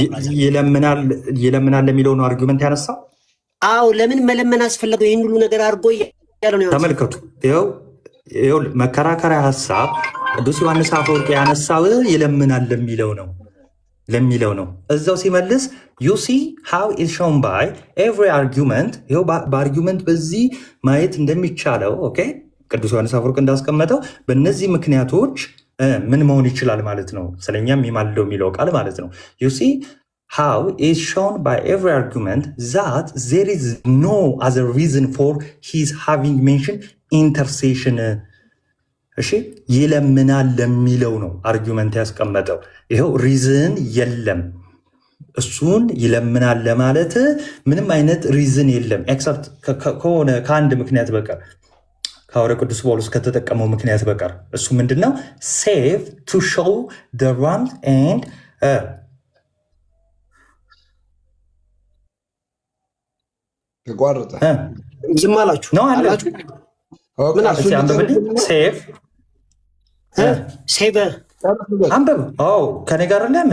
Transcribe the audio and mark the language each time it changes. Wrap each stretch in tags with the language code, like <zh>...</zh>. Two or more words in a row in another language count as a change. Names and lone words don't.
<am>ይለምናል ለሚለው ነው አርጊውመንት ያነሳው። አዎ ለምን መለመን አስፈለገው ይህን ሁሉ ነገር አድርጎ ያለው ነው። ተመልከቱ፣ ይኸው መከራከሪያ ሀሳብ ቅዱስ ዮሐንስ አፈወርቅ ያነሳው ይለምናል ለሚለው ነው። እዛው ሲመልስ</am> <en>you see how is shown by every argument።</en> <am>ይኸው በአርጊውመንት በዚህ ማየት እንደሚቻለው ኦኬ ቅዱስ ዮሐንስ አፈወርቅ እንዳስቀመጠው በእነዚህ ምክንያቶች ምን መሆን ይችላል ማለት ነው። ስለኛም የሚማልደው የሚለው ቃል ማለት ነው።</am> <en>you see how is shown by every argument that there is no other reason for his having mentioned intercession።</en> <am>እሺ ይለምናል ለሚለው ነው አርጊውመንት ያስቀመጠው። ይኸው ሪዝን የለም፣ እሱን ይለምናል ለማለት ምንም አይነት ሪዝን የለም ኤክሰፕት ከሆነ ከአንድ ምክንያት በቀር ከሐዋርያው ቅዱስ ጳውሎስ ከተጠቀመው ምክንያት በቀር እሱ ምንድነው?</am> <en>save to show the wrongs and</en> <am>ተቋረጠ ዝም አላችሁ ነው አላችሁ። ምን ሴቭ አንበብ ከኔ ጋር ለምን</am>